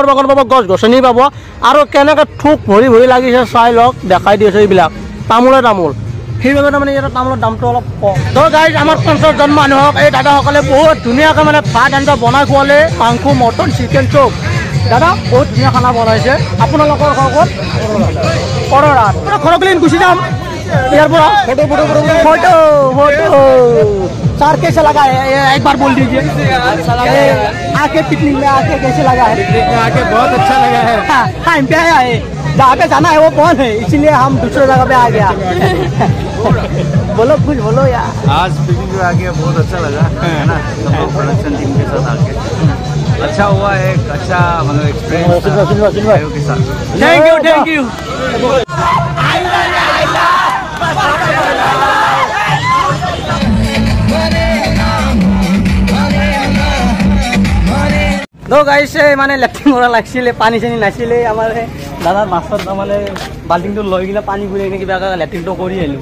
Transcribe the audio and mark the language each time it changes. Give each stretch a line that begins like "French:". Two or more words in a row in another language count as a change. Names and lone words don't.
Assamese: বাগান পাব গছ গছনি পাব আৰু কেনেকৈ থোক ভৰি ভৰি লাগিছে চাই লওক দেখাই দি আছোঁ এইবিলাক তামোল সেইবাবে তাৰমানে ইয়াতে তামোলৰ দামটো অলপ কম তো গাইজ আমাৰ 50জন মানুহক এই দাদাসকলে বহুত ধুনীয়াকৈ মানে ভাত আঞ্জা বনাই খোৱালে মাংস মটন চিকেন চব দাদা বহুত ধুনীয়া খানা বনাইছে আপোনালোকৰ ঘৰ ক'ত কৰৰাত ঘৰক লৈ গুচি যাম ইয়াৰ পৰা ফটো
Hindi: सर कैसे लगा है एक बार बोल दीजिए आके पिकनिक में आके कैसे लगा है पिकनिक में आके बहुत अच्छा लगा है टाइम पे आया है जहाँ पे जाना है वो कौन है इसीलिए हम दूसरे जगह पे आ गया बोलो कुछ बोलो यार आज पिकनिक में आके बहुत अच्छा लगा है ना प्रोडक्शन टीम के साथ आके अच्छा हुआ, एक अच्छा मतलब एक्सपीरियंस भाइयों के साथ।
English: thank you
Assamese: তো গাইছ মানে লেট্ৰিন কৰা লাগিছিলে, পানী চানী নাছিলে আমাৰ দাদাৰ মাছত মানে বাল্টিংটো লৈ কিনে পানী ঘূৰি কিনে কিবা লেট্ৰিনটো কৰি আহিলোঁ।